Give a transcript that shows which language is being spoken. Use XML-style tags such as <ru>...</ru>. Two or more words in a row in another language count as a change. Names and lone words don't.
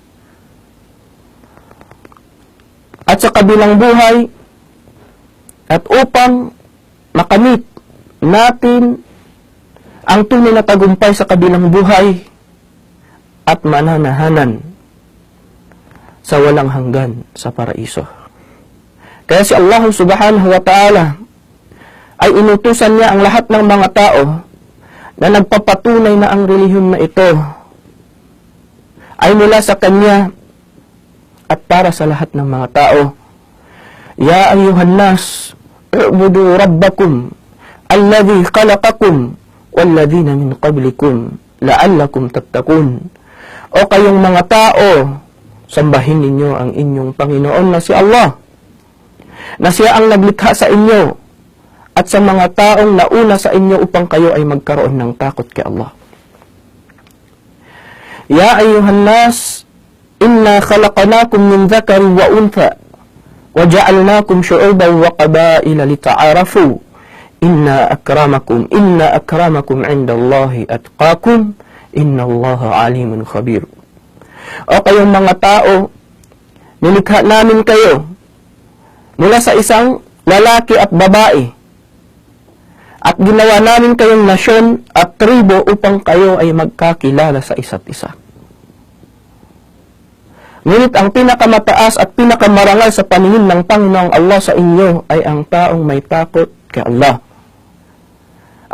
<tl>At sa kabilang buhay, at upang makamit natin ang tunay na tagumpay sa kabilang buhay at mananahanan sa walang hanggan sa paraiso. Kaya si Allah</tl> <ar>سبحانه وتعالى</ar> <tl>ay inutusan niya ang lahat ng mga tao na nagpapatunay na ang relihiyon na ito ay mula sa Kanya at para sa lahat ng mga tao.</tl> <ar>يا أيها الناس اعبدوا ربكم الذي خلقكم والذين من قبلكم لعلكم تتقون.</ar> <tl>O kayong mga tao, sambahin ninyo ang inyong Panginoon na si Allah, na siya ang naglikha sa inyo at sa mga taong nauna sa inyo upang kayo ay magkaroon ng takot kay Allah.</tl> <ar>يا أيها الناس إنا خلقناكم من ذكر وأنثى وجعلناكم شعوبا وقبائل لتعارفوا إن أكرمكم عند الله أتقاكم إن الله عليم خبير.</ar> <tl>O kayong mga tao, nilikha namin kayo mula sa isang lalaki at babae at ginawa namin kayong nasyon at tribo upang kayo ay magkakilala sa isa't isa. Ngunit ang pinakamataas at pinakamarangal sa paningin ng Panginoong Allah sa inyo ay ang taong may takot kay Allah.</tl>